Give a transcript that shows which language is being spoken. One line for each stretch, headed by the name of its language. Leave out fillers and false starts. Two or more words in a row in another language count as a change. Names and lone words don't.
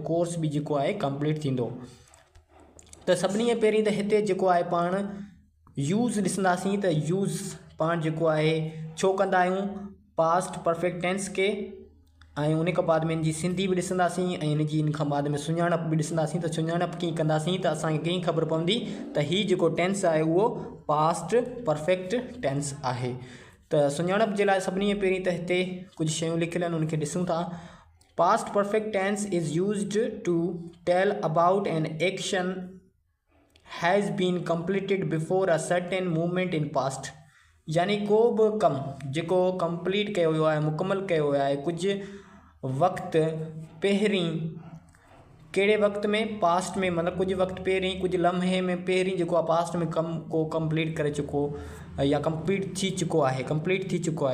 Sindhi: कोर्स भी जेको आहे कंप्लीट थींदो। त सभिनी खां पहिरीं त हिते जेको आहे पाण यूज़ ॾिसंदासीं त यूज़ पाण जेको आहे छो कंदा आहियूं
English: past perfect tense
Sindhi: के, ऐं उन खां बाद में इन जी सिंधी बि ॾिसंदासीं ऐं इन खां बाद में सुञाणप बि ॾिसंदासीं। त सुञाणप कीअं कंदासीं त असांखे कीअं ख़बर पवंदी त हीउ जेको टेंस आहे उहो
English: past perfect tense
Sindhi: आहे। त सुञाणप जे लाइ सभिनी खां पहिरीं त हिते कुझु शयूं लिखियल आहिनि, उनखे ॾिसूं था।
English: Past perfect tense is used to tell about an action has been completed before a certain movement in past.
Sindhi: यानी को बि कमु जेको कंप्लीट कयो वियो आहे, मुकमल कयो वियो आहे कुझु वक़्तु पहिरीं, कहिड़े वक़्त में पास्ट में, मतिलबु कुझु वक़्तु पहिरीं, कुझु लम्हे में पहिरीं जेको आहे पास्ट में कमु को कंप्लीट करे चुको या कंप्लीट थी चुको आहे।